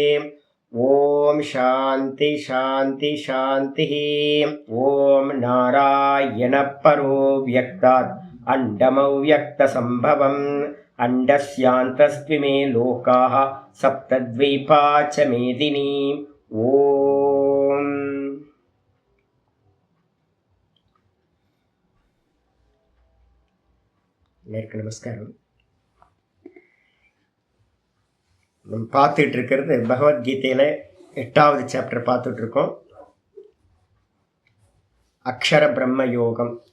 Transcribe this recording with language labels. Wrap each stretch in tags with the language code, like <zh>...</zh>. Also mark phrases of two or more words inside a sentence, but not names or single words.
<sa>ओम शांति शांति शांति। ओम नारायण परो व्यक्तात् अंडमव्यक्तसंभवम् अंडस्यान्तस्त्विमे लोकाः सप्तद्वीपा च मेदिनी।</sa> <ta>ओम நமஸ்காரம். நம்ம பார்த்துட்டு இருக்கிறது பகவத்கீதையில 8வது சாப்டர் பார்த்துட்டு இருக்கோம். அக்ஷர பிரம்ம யோகம்.</ta>